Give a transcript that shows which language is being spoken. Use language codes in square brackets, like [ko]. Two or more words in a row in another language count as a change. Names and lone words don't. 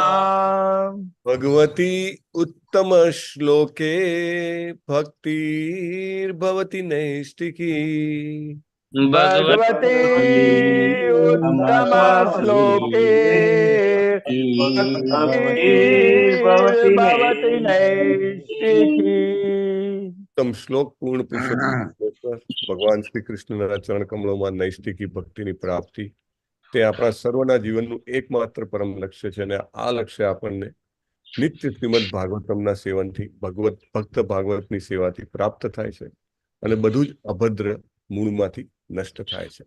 [sa] भगवती उत्तम श्लोके भक्तिर्भवति नैष्टिकी. भगवती उत्तम श्लोके भक्तिर्भवति नैष्टिकी. उत्तम श्लोक पूर्ण पुरुषोत्तम [gu] ભગવાન શ્રી કૃષ્ણના ચરણ કમળોમાં નૈષ્ઠિકી ભક્તિની પ્રાપ્તિ તે આપણા સર્વના જીવનનું એકમાત્ર પરમ લક્ષ્ય છે, અને આ લક્ષ્ય આપણને નિત્ય શ્રીમદ ભાગવતમના સેવનથી ભક્ત ભાગવતની સેવાથી પ્રાપ્ત થાય છે, અને બધું જ અભદ્ર મૂળમાંથી નષ્ટ થાય છે.